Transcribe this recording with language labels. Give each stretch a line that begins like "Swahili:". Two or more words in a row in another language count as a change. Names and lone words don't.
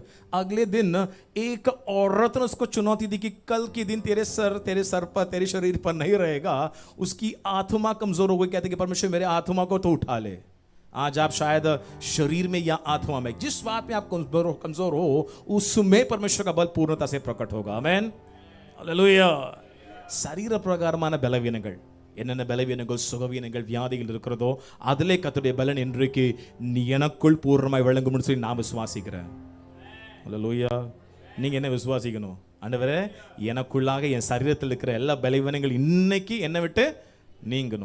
Hindi: अगले दिन एक औरत ने उसको चुनौती दी कि कल के दिन तेरे सर पर, तेरे शरीर पर नहीं रहेगा. उसकी आत्मा कमजोर हो गई. कहते कि परमेश्वर मेरे आत्मा को तो उठा ले. आज आप शायद शरीर में या आत्मा में, जिस बात में आप कमजोर हो, उसमें परमेश्वर का बल पूर्णता से प्रकट होगा. आमेन. हालेलुया.
Tamil: शरीर பிரகாரமான பலவீனங்கள், என்னென்ன பலவீனங்கள், சுகவீனங்கள், வியாதிகள் இருக்கிறதோ அதிலே கர்த்தருடைய பலன் இன்றைக்கு எனக்குள் பூர்ணமாய் விளங்கும்னு சொல்லி நான் விசுவாசிக்கிறேன். ஹல்லேலூயா. நீங்க என்ன விசுவாசிக்கணும்? ஆண்டவரே, எனக்குள்ளாக என் சரீரத்தில் இருக்கிற எல்லா பலவீனங்கள் இன்னைக்கு என்னை விட்டு நீங்கணும்.